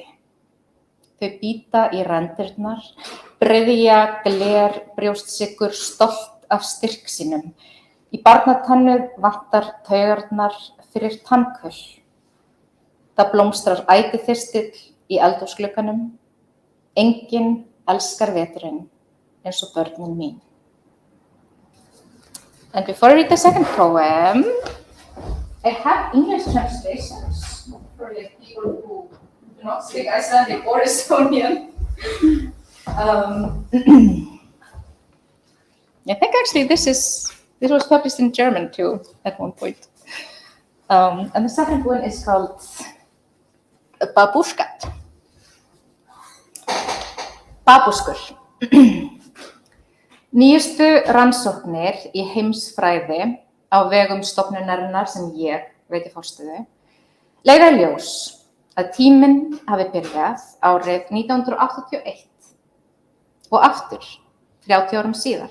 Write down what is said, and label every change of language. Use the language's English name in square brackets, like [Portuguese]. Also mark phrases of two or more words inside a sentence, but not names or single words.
[Icelandic] Þau bíta í rendirnar, bryðja gler brjóstsykur stolt af styrk sínum. Í barnatannu vantar taugarnar fyrir tannköll. Það blómstrar ætiþyrstill í eldhúsglugganum. Enginn elskar veturinn eins og börnin mín. [English] And before I read the second poem, I have English translations For the people who do not speak Icelandic or Estonian. I think actually this was published in German too at one point. And the second one is called Babushkat. Babuskur. [Icelandic] Nýjustu rannsóknir í heimsfræði á vegum stofnunarinnar sem ég veiti forstöðu leiða í ljós að tíminn hafi byrjað árið 1981 og aftur 30 árum síðar.